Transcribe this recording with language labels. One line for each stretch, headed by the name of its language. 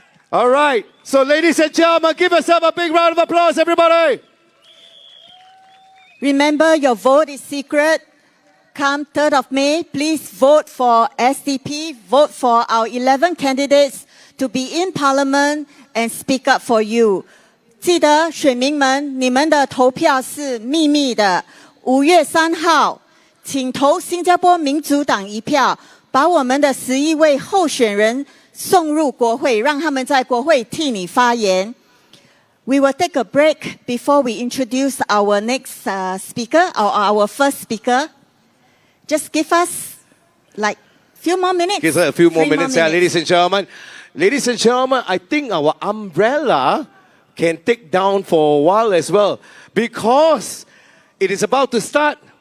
English: All right. So, ladies and gentlemen, give yourself a big round of applause, everybody. Remember, your vote is secret. Come 3rd of May, please vote for SDP. Vote for our 11 candidates to be in Parliament and speak up for you.
Chinese: 记得选民们，你们的投票是秘密的。 5月3号，请投新加坡民主党一票，把我们的11位候选人送入国会，让他们在国会替你发言。
English: We will take a break before we introduce our next speaker, or our first speaker. Just give us like few more minutes. Give us a few more 3 minutes, ladies and gentlemen. Ladies and gentlemen, I think our umbrella can take down for a while as well, because it is about to start.